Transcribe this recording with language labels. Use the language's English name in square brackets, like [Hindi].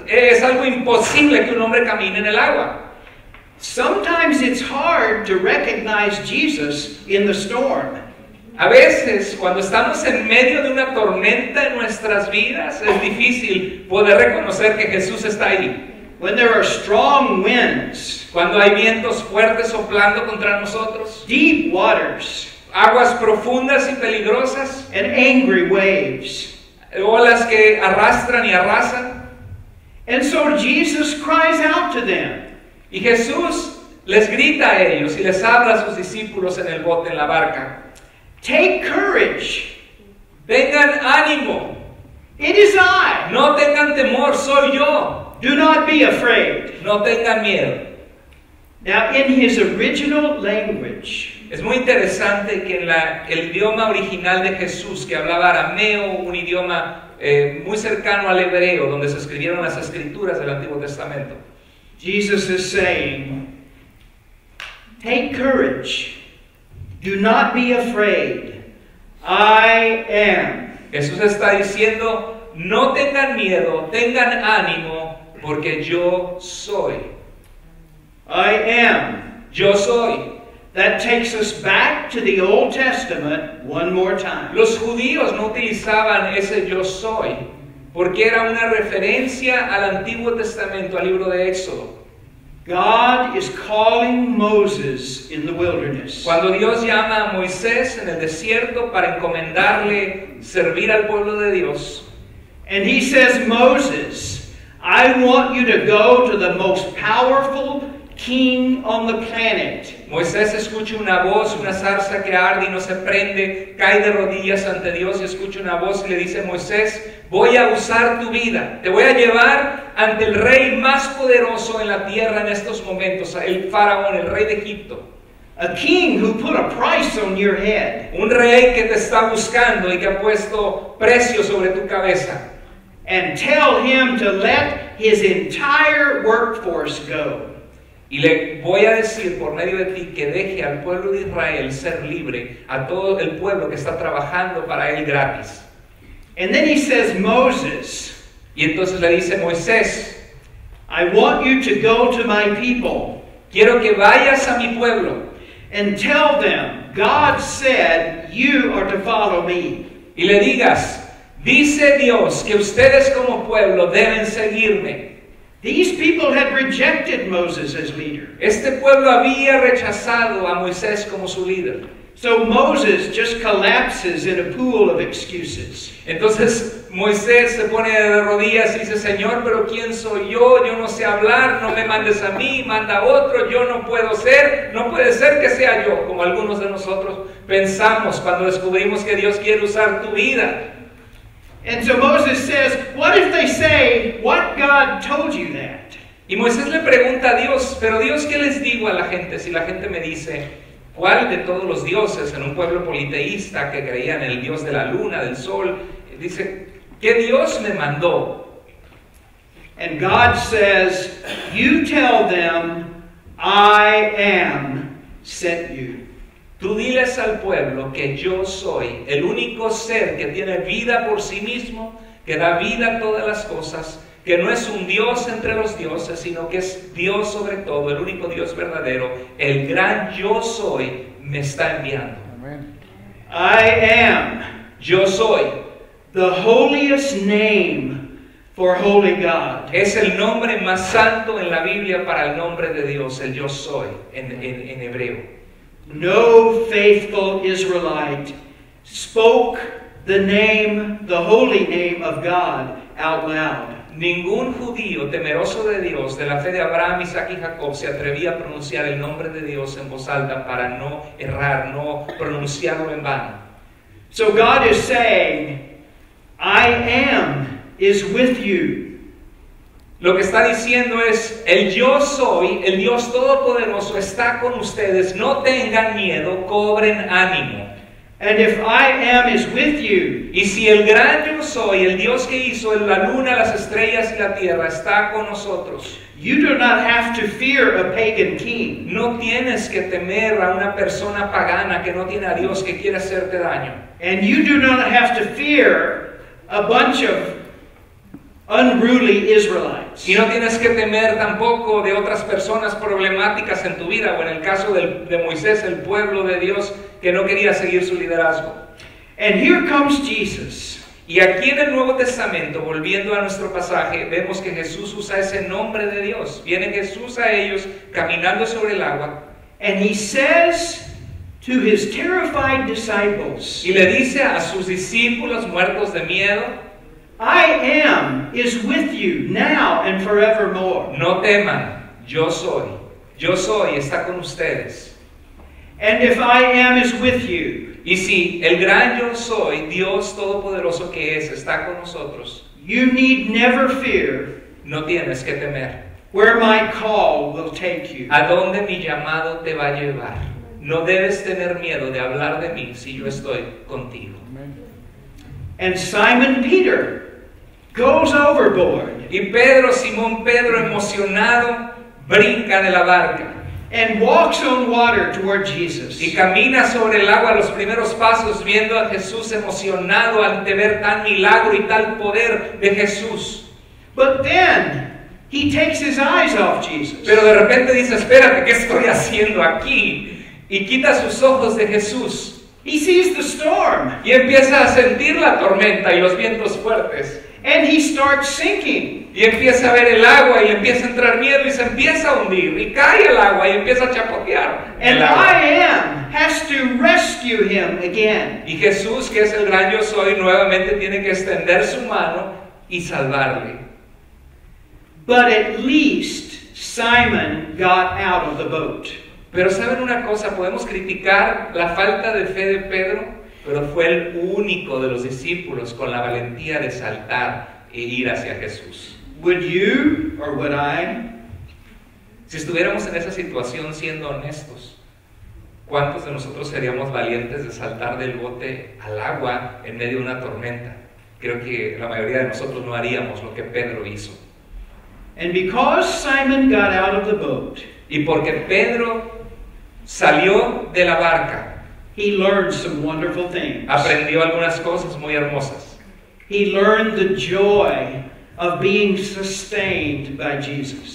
[Spanish] Es algo imposible que un hombre camine en el agua. [English] Sometimes it's hard to recognize Jesus in the storm. [Spanish] A veces, cuando estamos en medio de una tormenta en nuestras vidas, es difícil poder reconocer que Jesús está ahí. [English] When there are strong winds, [Spanish] Cuando hay vientos fuertes soplando contra nosotros, [English] deep waters, [Spanish] aguas profundas y peligrosas, [English] and angry waves. [Spanish] olas que arrastran y arrasan. [English] And so Jesus cries out to them. [Spanish] Y Jesús les grita a ellos y les habla a sus discípulos en el bote, en la barca. [English] Take courage. [Spanish] Tengan ánimo. [English] It is I. [Spanish] No tengan temor, soy yo. [English] Do not be afraid. [Spanish] No tengan miedo. [English] Now, in his original language, [Spanish] Es muy interesante que en el idioma original de Jesús, que hablaba arameo, un idioma muy cercano al hebreo, donde se escribieron las escrituras del Antiguo Testamento, [English] Jesus is saying, take courage. Do not be afraid. I am. [Spanish] Jesús está diciendo, no tengan miedo, tengan ánimo, porque yo soy. [English] I am. [Spanish] Yo soy. [English] That takes us back to the Old Testament one more time. [Spanish] Los judíos no utilizaban ese yo soy, porque era una referencia al Antiguo Testamento, al libro de Éxodo. [English] God is calling Moses in the wilderness. [Spanish] Cuando Dios llama a Moisés en el desierto para encomendarle servir al pueblo de Dios, [English] And he says, Moses, I want you to go to the most powerful king on the planet. [Spanish] Moisés escucha una voz, una zarza que arde y no se prende, cae de rodillas ante Dios y escucha una voz y le dice, Moisés, voy a usar tu vida, te voy a llevar ante el rey más poderoso en la tierra en estos momentos, el faraón, el rey de Egipto. [English] A king who put a price on your head. [Spanish] Un rey que te está buscando y que ha puesto precio sobre tu cabeza. [English] And tell him to let his entire workforce go. [Spanish] Y le voy a decir por medio de ti que deje al pueblo de Israel ser libre, a todo el pueblo que está trabajando para él gratis. [English] And then he says, Moses, [Spanish] Y entonces le dice, Moisés, [English] I want you to go to my people [Spanish] quiero que vayas a mi pueblo [English] and tell them, God said you are to follow me. [Spanish] y le digas, dice Dios que ustedes como pueblo deben seguirme. [English] These people had rejected Moses as leader. [Spanish] Este pueblo había rechazado a Moisés como su líder. [English] So Moses just collapses in a pool of excuses. [Spanish] Entonces Moisés se pone de rodillas y dice, Señor, pero ¿quién soy yo? Yo no sé hablar, no me mandes a mí, manda a otro, yo no puedo ser, no puede ser que sea yo, como algunos de nosotros pensamos cuando descubrimos que Dios quiere usar tu vida. [English] And so Moses says, what if they say, what God told you that? [Spanish] Y Moisés le pregunta a Dios, pero Dios, ¿qué les digo a la gente? Si la gente me dice, ¿cuál de todos los dioses en un pueblo politeísta que creía en el Dios de la luna, del sol? Dice, ¿qué Dios me mandó? [English] And God says, you tell them, I am sent you. [Spanish] Tú diles al pueblo que yo soy el único ser que tiene vida por sí mismo, que da vida a todas las cosas, que no es un Dios entre los dioses, sino que es Dios sobre todo, el único Dios verdadero, el gran yo soy, me está enviando. [English] Amen. I am. [Spanish] Yo soy. [English] The holiest name for holy God. [Spanish] Es el nombre más santo en la Biblia para el nombre de Dios, el yo soy, en hebreo. [English] No faithful Israelite spoke the name, the holy name of God out loud. [Spanish] Ningún judío temeroso de Dios, de la fe de Abraham, Isaac y Jacob, se atrevía a pronunciar el nombre de Dios en voz alta para no errar, no pronunciarlo en vano. [English] So God is saying, I am is with you. [Spanish] Lo que está diciendo es, el yo soy, el Dios Todopoderoso está con ustedes, no tengan miedo, cobren ánimo. [English] And if I am is with you, [Spanish] Y si el gran yo soy, el Dios que hizo la luna, las estrellas y la tierra, está con nosotros, [English] you do not have to fear a pagan king. [Spanish] no tienes que temer a una persona pagana que no tiene a Dios, que quiere hacerte daño. [English] And you do not have to fear a bunch of unruly Israelites. [Spanish] Y no tienes que temer tampoco de otras personas problemáticas en tu vida, o en el caso de Moisés, el pueblo de Dios que no quería seguir su liderazgo. [English] And here comes Jesus. [Spanish] Y aquí en el Nuevo Testamento, volviendo a nuestro pasaje, vemos que Jesús usa ese nombre de Dios. Viene Jesús a ellos caminando sobre el agua. [English] And he says to his terrified disciples, [Spanish] Y le dice a sus discípulos muertos de miedo, [English] I am is with you now and forevermore. [Spanish] no teman, yo soy, está con ustedes. [English] And if I am is with you, [Spanish] Y si el gran yo soy, Dios Todopoderoso que es, está con nosotros, [English] you need never fear [Spanish] no tienes que temer. [English] where my call will take you. [Spanish] ¿A dónde mi llamado te va a llevar? No debes tener miedo de hablar de mí si yo estoy contigo. [English] And Simon Peter goes overboard [Spanish] Y Pedro, Simón Pedro, emocionado, brinca de la barca [English] and walks on water toward Jesus. [Spanish] y camina sobre el agua los primeros pasos, viendo a Jesús, emocionado ante ver tal milagro y tal poder de Jesús. [English] But then he takes his eyes off Jesus. [Spanish] Pero de repente dice, espérate, ¿qué estoy haciendo aquí? Y quita sus ojos de Jesús [English] He sees the storm [Spanish] y empieza a sentir la tormenta y los vientos fuertes. [English] and he starts sinking. [Spanish] Y empieza a ver el agua y le empieza a entrar miedo y se empieza a hundir. Y cae al agua y empieza a chapotear [English] And [Spanish] el agua. [English] I am has to rescue him again. [Spanish] Y Jesús, que es el gran yo soy, nuevamente tiene que extender su mano y salvarle. [English] But at least Simon got out of the boat. [Spanish] Pero ¿saben una cosa? Podemos criticar la falta de fe de Pedro, pero fue el único de los discípulos con la valentía de saltar e ir hacia Jesús. [English] Would you or would I? [Spanish] Si estuviéramos en esa situación siendo honestos, ¿cuántos de nosotros seríamos valientes de saltar del bote al agua en medio de una tormenta? Creo que la mayoría de nosotros no haríamos lo que Pedro hizo. [English] And because Simon got out of the boat, [Spanish] Y porque Pedro salió de la barca, [English] he learned some wonderful things. [Spanish] aprendió algunas cosas muy hermosas. [English] He learned the joy of being sustained by Jesus.